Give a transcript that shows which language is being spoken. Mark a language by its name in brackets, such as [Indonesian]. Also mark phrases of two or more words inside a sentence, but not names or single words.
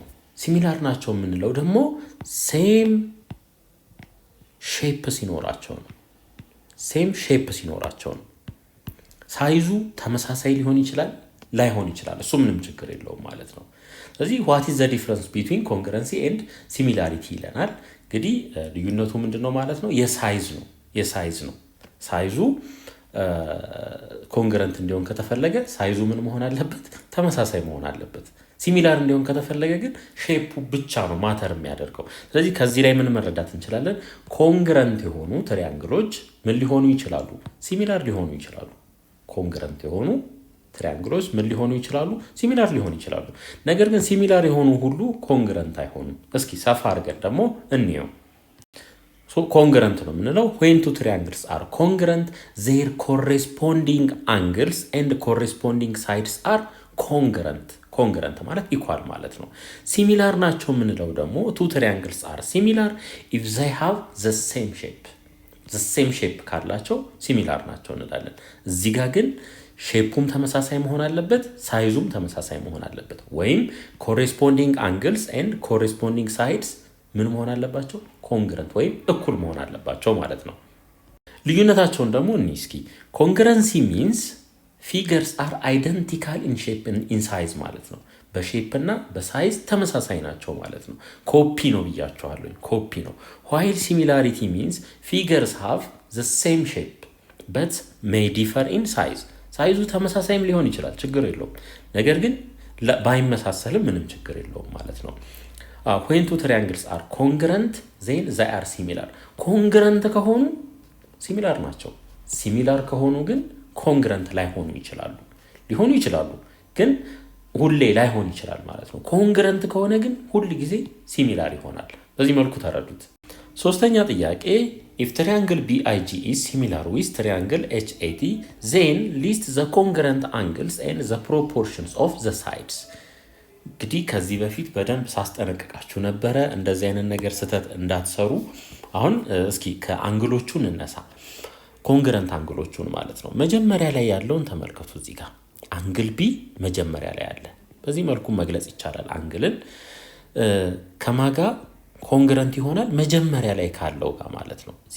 [Amharic] ሲሚላር ናቸው የምንለው ደግሞ [English] same shape [Amharic] ሲኖራቸው ነው። ሳይዙ ተመሳሳይ ሊሆን ይችላል፣ ላይሆን ይችላል። እሱ ምንም ችግር የለውም ማለት ነው። ስለዚህ [English] what is the difference between congruency and similarity [Amharic] ይለናል። እንግዲህ ልዩነቱ ምንድነው ማለት ነው? የሳይዝ ነው። ሳይዙ ኮንግረንት እንዲሆን ከተፈለገ ሳይዙ ምን መሆን አለበት? ተመሳሳይ መሆን አለበት። ሲሚላር እንዲሆን ከተፈለገ ግን ሼፑ ብቻ ነው ማተር የሚያደርገው። ስለዚህ ከዚህ ላይ ምን መረዳት እንችላለን? ኮንግረንት የሆኑ ትሪያንግሎች ምን ሊሆኑ ይችላሉ? ሲሚላር ሊሆኑ ይችላሉ። ኮንግረንት የሆኑ ትሪያንግሎች ምን ሊሆኑ ይችላሉ? ሲሚላር ሊሆኑ ይችላሉ። ነገር ግን ሲሚላር የሆኑ ሁሉ ኮንግረንት አይሆኑም። እስኪ ሰፋ አድርገን ደግሞ እንየው። ኮንግረንት ነው የምንለው [English] when two triangles are congruent their corresponding angles and corresponding sides are congruent [Amharic] ማለት ኢኳል ማለት ነው። ሲሚላር ናቸው የምንለው ደግሞ [English] two triangles are similar if they have the same shape [Amharic] ካላቸው ሲሚላር ናቸው እንላለን። እዚህ ጋር ግን ሼፑም ተመሳሳይ መሆን አለበት፣ ሳይዙም ተመሳሳይ መሆን አለበት። ወይም [English] corresponding angles and corresponding sides [Amharic] ምን መሆን አለባቸው? ኮንግረንት ወይም እኩል መሆን አለባቸው ማለት ነው። ልዩነታቸውን ደግሞ እስኪ [English] congruency means figures are identical in shape in size [Amharic] ማለት ነው። በሼፕ እና በሳይዝ ተመሳሳይ ናቸው ማለት ነው። ኮፒ ነው ብያቸዋለሁ፣ ኮፒ [English] ነው። while similarity means figures have the same shape but may differ in size። [Amharic] ሳይዙ ተመሳሳይም ሊሆን ይችላል፣ ችግር የለውም። ነገር ግን ባይመሳሰልም ምንም ችግር የለውም ማለት ነው። [English] when two triangles are congruent then they are similar። [Amharic] ኮንግረንት ከሆኑ ሲሚላር ናቸው። ሲሚላር ከሆኑ ግን ኮንግረንት ላይሆኑ ይችላሉ። ሊሆኑ ይችላሉ ግን ሁሌ ላይሆን ይችላል ማለት ነው። ኮንግረንት ከሆነ ግን ሁል ጊዜ ሲሚላር ይሆናል። በዚህ መልኩ ተረዱት። ሶስተኛ ጥያቄ [English] if triangle BIG is similar with triangle HAT then list the congruent angles and the proportions of the sides። [Amharic] እንግዲህ ከዚህ በፊት በደንብ ሳስጠነቅቃችሁ ነበረ እንደዚህ አይነት ነገር ስህተት እንዳትሰሩ። አሁን እስኪ ከአንግሎቹን እንነሳ። ኮንግረንት አንግሎቹን ማለት ነው። መጀመሪያ ላይ ያለውን ተመልከቱ። እዚህ ጋር አንግል ቢ መጀመሪያ ላይ አለ። በዚህ መልኩ መግለጽ ይቻላል። አንግልን ከማጋ ኮንግረንት ይሆናል መጀመሪያ ላይ ካለው ጋር ማለት ነው። እዚህ